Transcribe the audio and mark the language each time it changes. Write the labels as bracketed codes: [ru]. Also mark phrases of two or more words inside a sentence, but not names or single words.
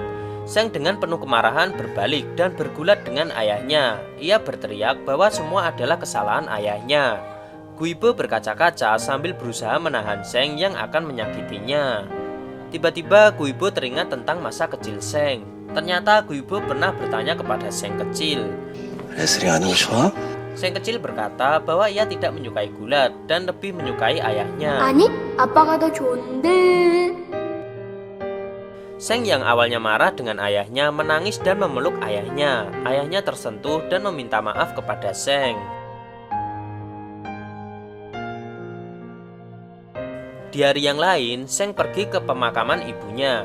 [id] Seng dengan penuh kemarahan berbalik dan bergulat dengan ayahnya. Ia berteriak bahwa semua adalah kesalahan ayahnya. Guibo berkaca-kaca sambil berusaha menahan Seng yang akan menyakitinya. Tiba-tiba Guibo teringat tentang masa kecil Seng. Ternyata Guibo pernah bertanya kepada Seng kecil. [ko] 레슬링 안 하고 좋아? [id] Seng kecil berkata bahwa ia tidak menyukai gulat dan lebih menyukai ayahnya. [ko] 아니, 아빠가 더 좋은데. [id] Seng yang awalnya marah dengan ayahnya menangis dan memeluk ayahnya. Ayahnya tersentuh dan meminta maaf kepada Seng. Di hari yang lain, Seng pergi ke pemakaman ibunya.